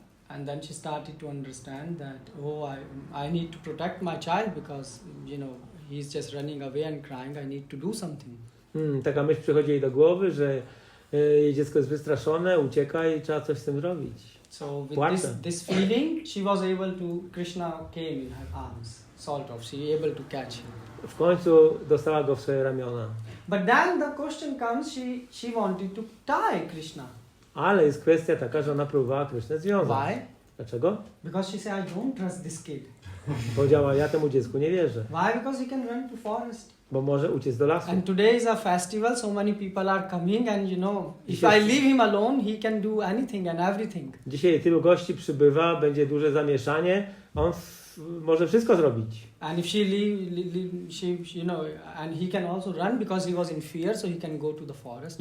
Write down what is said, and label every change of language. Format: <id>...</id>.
<en>and then she started to understand that I need to protect my child because he's just running away and crying. I need to do something.</en> <pl>Taka myśl przychodzi jej do głowy, że jej dziecko jest wystraszone, ucieka i trzeba coś z tym zrobić.</pl> <en>So with this feeling, she was able to, Krishna came in her arms, sort of. She able to catch him.</en> <pl>W końcu dostała go w swoje ramiona.</pl> <en>But then the question comes, she wanted to tie Krishna.</en> <pl>Ale jest kwestia taka, że ona próbowała Krysznę związać.</pl> <en>Why?</en> <pl>Dlaczego?</pl> <en>Because she said, I don't trust this kid.</en> <pl>Powiedziała, ja temu dziecku nie wierzę.</pl> <en>Why? Because he can run to forest.</en> <pl>Bo może uciec do lasu.</pl> <en>And today is a festival, so many people are coming and if</en> <pl>Dzisiaj-</pl> <en>I leave him alone, he can do anything and everything.</en> <pl>Dzisiaj tylu gości przybywa, będzie duże zamieszanie, on może wszystko zrobić.</pl> <en>And if she and he can also run because he was in fear, so he can go to the forest.</en>